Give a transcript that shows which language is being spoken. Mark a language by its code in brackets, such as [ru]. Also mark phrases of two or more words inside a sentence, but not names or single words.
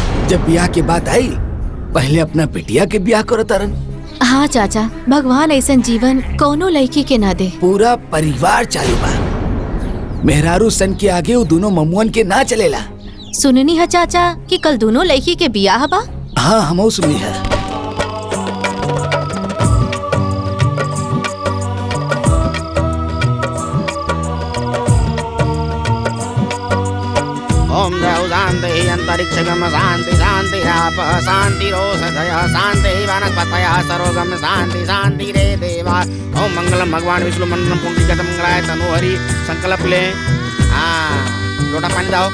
[bho] जब ब्याह के बात आई पहले अपना बिटिया के ब्याह करो तरन। हाँ चाचा, भगवान ऐसा जीवन कोनो लड़की के ना दे। पूरा परिवार चालू बा, मेहरारू सन के आगे वो दोनों ममुअन के ना चलेला। सुननी है चाचा कि कल दोनों लड़की के ब्याह बा? हाँ हमो सुनी है। [sa] ओम देव शांति अंतरिक्षगम शांति शांति आप शांति रोषधय शांति वनस्पतय सरोगम शांति शांति रे देवा। ओम मंगलम भगवान विष्णु मंडलम पुंडरीकाक्ष मंगलाय तनोहरि। [bho] संकल्प ले। हाँ लोटा पानी दाओ।